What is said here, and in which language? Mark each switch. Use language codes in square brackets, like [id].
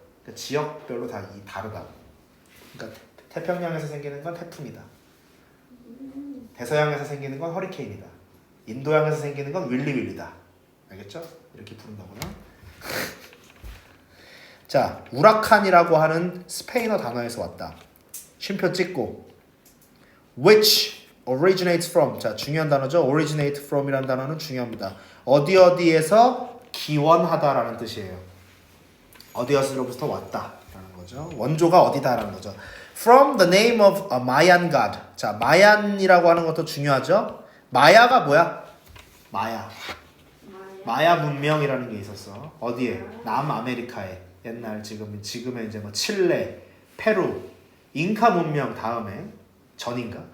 [ko] 그러니까 지역별로 다 다르다고. 그러니까 태평양에서 생기는 건 태풍이다. 대서양에서 생기는 건 허리케인이다. 인도양에서 생기는 건 윌리윌리다. 알겠죠? 이렇게 부른다고요. 자, 우라칸이라고 하는 스페인어 단어에서 왔다. 쉼표 찍고 [en] which originates from. [ko] 자, 중요한 단어죠. originate from이라는 단어는 중요합니다. 어디에서 기원하다라는 뜻이에요. 어디에서부터 왔다라는 거죠. 원조가 어디다라는 거죠. [en] From the name of a Mayan god. [ko] 자, 마얀이라고 하는 것도 중요하죠. 마야가 뭐야? 마야 문명이라는 게 있었어. 어디에? 남아메리카에. 옛날 지금의 이제 뭐 칠레, 페루, 잉카 문명 다음에 전인가?